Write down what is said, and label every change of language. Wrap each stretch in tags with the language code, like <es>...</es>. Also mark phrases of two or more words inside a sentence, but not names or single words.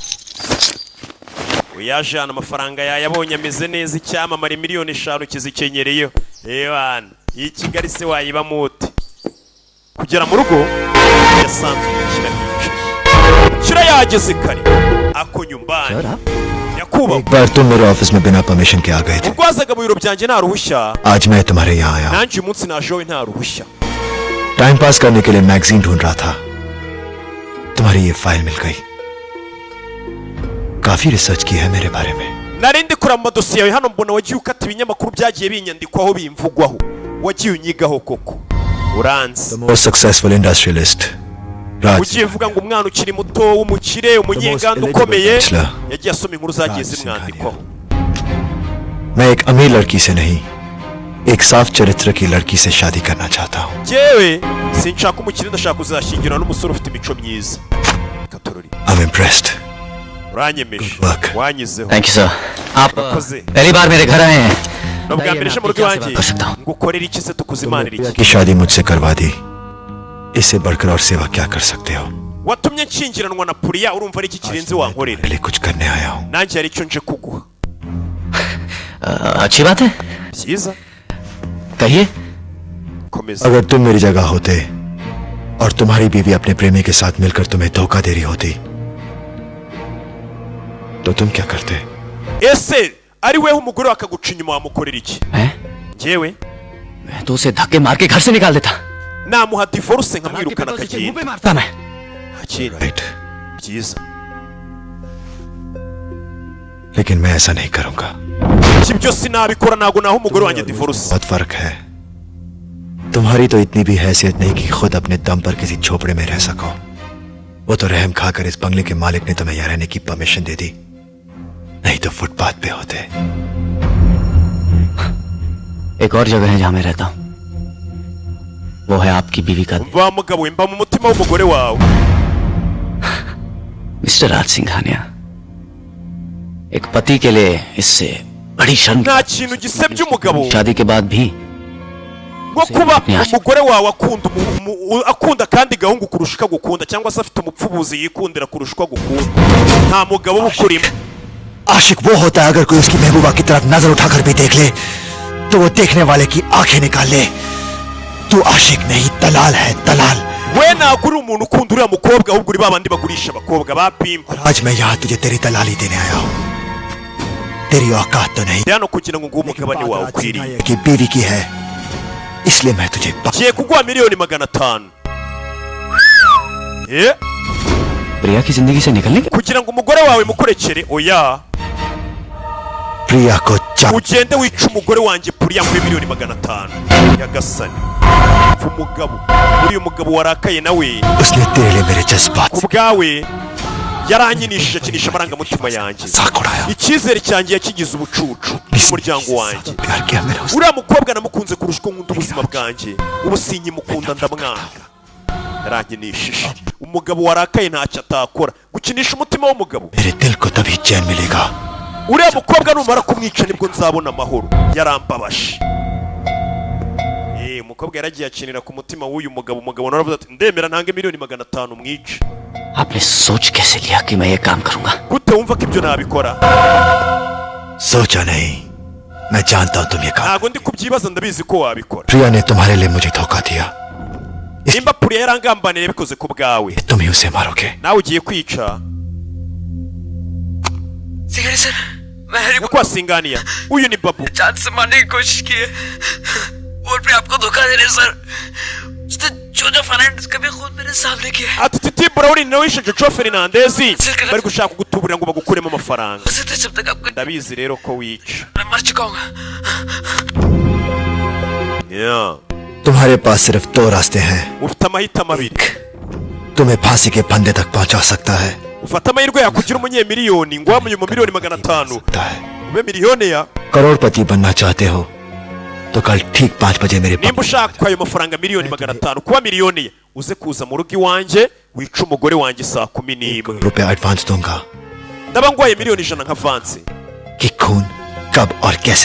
<rw>uyajana amafaranga yayabonye ameze neza icyamamare miliyoni 5 kizikenyereyo ebana iyi Kigali se wayiba mute kugera mu rugo yasanze umukira hicaye kira yageze kare ako nyumbani</rw> <hi>एक बार तुम मेरे ऑफिस में बिना परमिशन के आ गए थे</hi> <rw>ubwazaga mu biro byanjye nta ruhushya</rw> <hi>आज मैं तुम्हारे यहाँ आया</hi> <rw>nanjye uyu munsi najewe nta ruhushya</rw> <en>time pass</en> <hi>करने के लिए मैगजीन ढूंढ रहा था तुम्हारी ये फाइल मिल गई काफी रिसर्च की है मेरे बारे में</hi> <rw>nari ndi kureba amadosiye yawe hano mbona wagiye ukata ibinyamakuru byagiye binyandikwaho bimvugwaho wagiye unyigaho koko uranzi</rw> <en>The most successful industrialist</en> <rw>ugiye vuga ngo umwana ukiri muto w'umukire umunyenganda ukomeye yagiye asoma inkuru zagiye zimwandikwaho</rw> <hi>मैं एक अमीर लड़की से नहीं एक साफ चरित्र की लड़की से शादी करना चाहता हूँ</hi> <rw>jewe sinshaka umukire ndashaka kuzashyingirana n'umusore ufite imico myiza</rw> <en>I'm impressed</en> <rw>uranyemeje wanyizeho</rw> <en>thank you sir आप</en> <rw>Urakoze.</rw> <hi>पहली बार मेरे घर आए हैं</hi> <rw>ni ubwa mbere mu rugo iwanjye ngo ukorere iki se tukuzimanire iki</rw> <hi>की शादी मुझसे करवा दी इससे बढ़कर और सेवा क्या कर सकते हो</hi> <rw>watumye nshyingiranwa na Priya urumva ari iki kirenze wankorera</rw> <hi>पहले कुछ करने आया हूँ</hi> <rw>nanjye hari icyo nje kuguha</rw> <hi>अच्छी बात है</hi> <rw>byiza</rw> <hi>कहिए</hi> <rw>komeza</rw> <hi>अगर तुम मेरी जगह होते और तुम्हारी बीवी अपने प्रेमी के साथ मिलकर तुम्हें धोखा दे रही होती तो तुम क्या करते</hi> <rw>ese ari weho umugore wakaguca inyuma wamukorera iki jewe</rw> <hi>मैं तो उसे धक्के मार के घर से निकाल देता</hi> <rw>namuha divorce nkamwirukana akagenda</rw> <hi>मारता मैं</hi> <rw>akira byiza</rw> <hi>लेकिन मैं ऐसा नहीं करूंगा</hi> <rw>iki byose nabikora ntago naho umugore wanjye divorce</rw> <hi>बहुत फर्क है तुम्हारी तो इतनी भी हैसियत नहीं कि खुद अपने दम पर किसी झोपड़े में रह सको वो तो रहम खाकर इस बंगले के मालिक ने तुम्हें यहाँ रहने की परमिशन दे दी नहीं तो फुटपाथ पे होते एक और जगह है जहां मैं रहता हूं वो है आपकी बीवी का</hi> <rw>wa mugabo mba mu mutima w'umugore wawe</rw> <hi>मिस्टर राज सिंघानिया एक पति के लिए इससे बड़ी शर्म</hi> <rw>nta kintu gisebya umugabo</rw> <hi>शादी के बाद भी</hi> <rw>nko kuba umugore wawe akunda kandi gahungu kurusha uko agukunda cyangwa se afite umupfubuzi yikundira kurusha uko agukunda nta mugabo ukurimo</rw> <hi>आशिक वो होता है अगर कोई उसकी महबूबा की तरफ नजर उठाकर भी देख ले तो वो देखने वाले की आंखें निकाल ले तू आशिक नहीं दलाल है दलाल</hi> <rw>we ntabwo uri umuntu ukunda uriya mukobwa ahubwo uri babandi bagurisha abakobwa bapimpa</rw> <hi>आज मैं यहाँ तुझे तेरी दलाली देने आया हूँ तेरी औकात तो नहीं</hi> <rw>hano kugira ngo nguhe umugabane wawe ukwiriye</rw> <hi>कि बीवी की है इसलिए मैं तुझे</hi> <rw>ngiye kuguha miliyoni 500</rw> <hi>प्रिया की जिंदगी से निकलने के</hi> <rw>kugira ngo umugore wawe mukurekere oya</rw> <hi>प्रिया को</hi> <rw>ugende wica umugore wanjye Priya muri miliyoni 500 yagasani umugabo uriya mugabo warakaye nawe</rw> <hi>उसने तेरे लिए मेरे जज्बात</hi> <rw>kubwawe yaranyinishije akinisha amarangamutima yanjye icyizere cyanjye yakigize ubucucu umuryango wanjye uriya mukobwa namukunze kurusha uko nkunda ubuzima bwanjye ubu sinkimukunda ndamwanga yaranyinishije umugabo warakaye ntacyo atakora gukinisha umutima w'umugabo uriya mukobwa numara kumwica nibwo nzabona amahoro yarambabaje umukobwa yaragiye akinira ku mutima w'uyu mugabo umugabo naravuze ati ndemera ntange miliyoni 500 mwice</rw> <hi>आपने सोच कैसे लिया कि मैं ये काम करूंगा</hi> <rw>gute wumva ko ibyo nabikora</rw> <hi>सोचा नहीं मैं जानता हूं तुम ये काम</hi> <rw>ntago ndi kubyibaza ndabizi ko wabikora</rw> <hi>प्रिया ने तुम्हारे लिए मुझे धोखा दिया</hi> <rw>nimba Priya yarangambaniye bikoze ku bwawe</rw> <hi>तुम ही उसे मारोगे</hi> <rw>nawe ugiye kwica</rw> <hi>सिंगानिया सर मैं हैरी</hi> <rw>ko wasinganiya uyu ni babu</rw> <hi>जान से मारने की कोशिश की है और फिर आपको धोखा दे रहे सर उसने जो फाइनेंस कभी खुद मेरे सामने किया है</hi> <rw>ati titi Brown nawe wishe Jojo Fernandez bari gushaka kugutuburira ngo bagukuremo amafaranga</rw> <hi>जब तक आपको</hi> <rw>ndabizi rero ko wica</rw> <hi>मैं मर चुका हूँ तुम्हारे पास सिर्फ 2 रास्ते हैं</hi> <rw>ufite amahitamo abiri</rw> <hi>तुम्हें फांसी के फंदे तक पहुंचा सकता है</hi> <rw>ufata amahirwe yakugira umunyemiliyoni ngo wamuye mu miliyoni 500 ube miliyoni ya</rw> <hi>करोड़पति बनना चाहते हो तो कल ठीक 5 बजे मेरे</hi> <rw>nimba ushaka ayo mafaranga miliyoni 500 kuba miliyoni uze kuza mu rugo iwanjye wica umugore wanjye saa 11</rw> <hi>रुपए एडवांस दूंगा</hi> <rw>ndaba ngwaye miliyoni 100 nka avance</rw> <hi>कि खून कब और कैसे</hi>